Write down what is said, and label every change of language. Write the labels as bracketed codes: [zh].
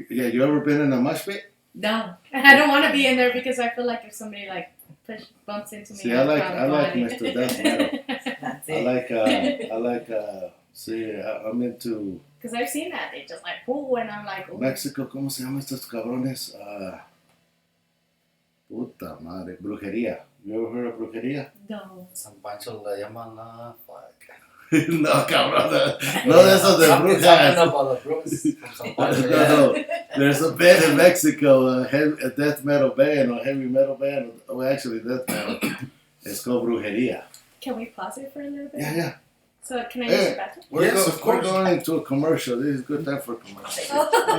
[en] Yeah, you ever been in a mosh pit? No, I don't want to be in there because I feel like if somebody like bumps into me, see, I like Mr. Death Metal. That's it. I'm into. Because I've seen that they just like and I'm like, ooh. [es] Mexico, ¿cómo se llaman estos cabrones? Puta madre, brujería. [en] You ever heard of brujería? No. [es] San Pancho le llaman la fuck. No, cabrón, no de esos de brujas. [en] No. There's a band in Mexico, a death metal band or heavy metal band. Well, actually, death metal. It's called Brujería. Can we pause it for a little bit? Yeah. So can I use your bathroom? We're going into a commercial. This is good time for a commercial.